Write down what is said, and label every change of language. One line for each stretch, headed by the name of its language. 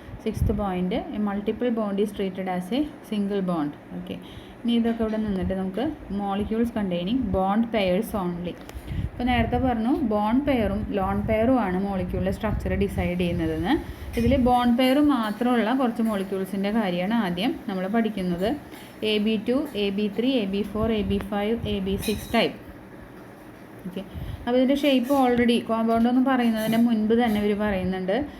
English: 6th point, multiple bond is treated as a single bond.
Malayalam: Okay, ഇനി ഇതൊക്കെ ഇവിടെ നിന്നിട്ട് നമുക്ക്
English: Molecules containing bond pairs only.
Malayalam: ഇപ്പോൾ നേരത്തെ പറഞ്ഞു ബോണ്ട് പെയറും ലോൺ പെയറുമാണ് മോളിക്യൂളിലെ സ്ട്രക്ചർ ഡിസൈഡ് ചെയ്യുന്നതെന്ന്. ഇതിൽ ബോണ്ട് പെയർ മാത്രമുള്ള കുറച്ച് മോളിക്യൂൾസിൻ്റെ കാര്യമാണ് ആദ്യം നമ്മൾ പഠിക്കുന്നത്. AB2, AB3, AB4, AB5, AB6 type. Okay, അപ്പോൾ ഇതിൻ്റെ ഷേപ്പ് ഓൾറെഡി കോമ്പൗണ്ടൊന്നും പറയുന്നതിന് മുൻപ് തന്നെ ഇവർ പറയുന്നുണ്ട്.